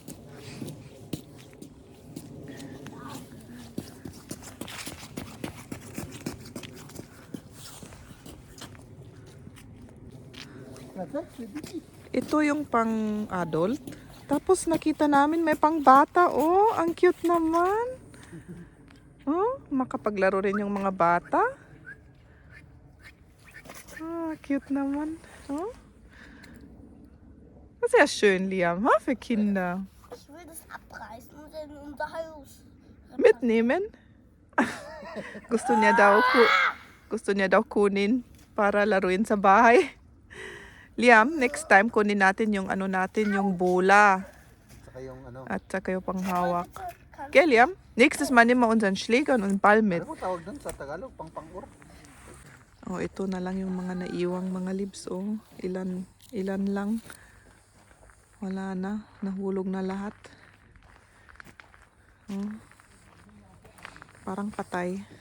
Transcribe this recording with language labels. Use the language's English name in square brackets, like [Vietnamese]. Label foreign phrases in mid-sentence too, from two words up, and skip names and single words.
[Filipino] Ito yung pang adult. Tapos nakita namin may pang bata. Oh, ang cute naman. Oh, makapaglaro rin yung mga bata. Ah, cute naman. Oh. [German] Sehr schön, Liam. Ha, für Kinder. Ich will das abreißen und in unser Haus. Mitnehmen? [Filipino] gusto niya daw kunin para laruin sa bahay. Liam, [English] next time [Filipino] kunin natin yung ano natin, yung bola Saka yung ano. at saka yung panghawak. Okay, Liam? [German] Nächstes Mal nehmen wir unseren Schläger und einen Ball mit. [Filipino] Ano tawag doon sa Tagalog? Pang-pangur? Oh, ito na lang yung mga naiwang mga leaves. Oh, ilan lang. Wala na. Nahulog na lahat. Oh. Parang patay.